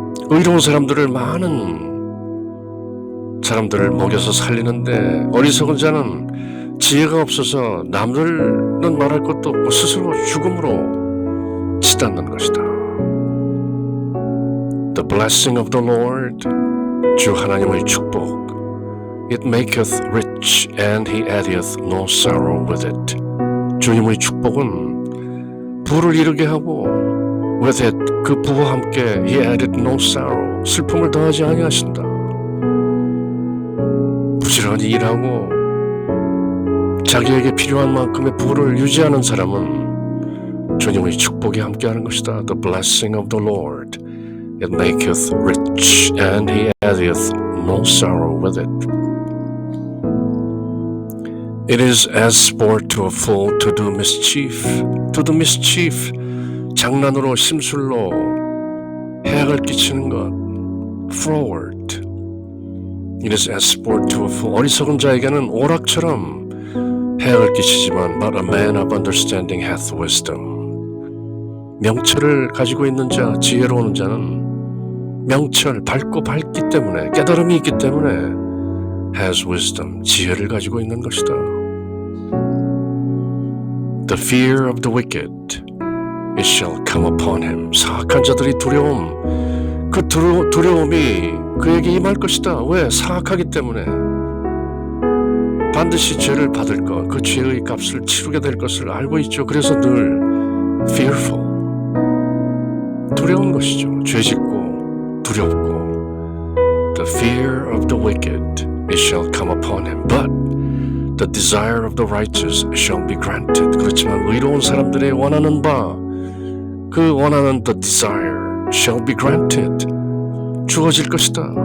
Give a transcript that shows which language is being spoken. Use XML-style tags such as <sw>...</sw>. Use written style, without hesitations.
<ko>의로운 사람들을 많은 사람들을 먹여서 살리는데 어리석은 자는 지혜가 없어서 남들은 말할 것도 없고 스스로 죽음으로 치닫는 것이다.</ko> <en>The blessing of the Lord,</en> <ko>주 하나님의 축복.</ko> <en>It maketh rich and he addeth no sorrow with it.</en> <ko>주님의 축복은 부를 이루게 하고</ko> <en>with it,</en> <ko>그 부와 함께</ko> <en>he added no sorrow,</en> <ko>슬픔을 더하지 아니하신다. 부지런히 일하고 자기에게 필요한 만큼의 부를 유지하는 사람은 주님의 축복이 함께하는 것이다.</ko> <en>The blessing of the Lord, it maketh rich and he addeth no sorrow with it. It is as sport to a fool to do mischief. To do mischief,</en> <ko>장난으로 심술로 해악을 끼치는 것.</ko> <en>Froward. It is as sport to a fool.</en> <ko>어리석은 자에게는 오락처럼 해악을 끼치지만</ko> <en>But a man of understanding hath wisdom.</en> <ko>명철을 가지고 있는 자, 지혜로운 자는 명철, 밝기 때문에, 깨달음이 있기 때문에</ko> <en>has wisdom,</en> <ko>지혜를 가지고 있는 것이다.</ko> <en>The fear of the wicked, it shall come upon him.</en> <ko>사악한 자들의 두려움, 그 두려움이 그에게 임할 것이다. 왜? 사악하기 때문에. 반드시 죄를 받을 것, 그 죄의 값을 치르게 될 것을 알고 있죠. 그래서 늘 fearful, 두려운 것이죠. 죄짓고 두렵고.</ko> <en>The fear of the wicked, it shall come upon him. But the desire of the righteous shall be granted.</en> <ko>그렇지만 의로운 사람들의 원하는 바, 그 원하는</ko> <en>the desire shall be granted.</en> <ko>주어질 것이다.</ko>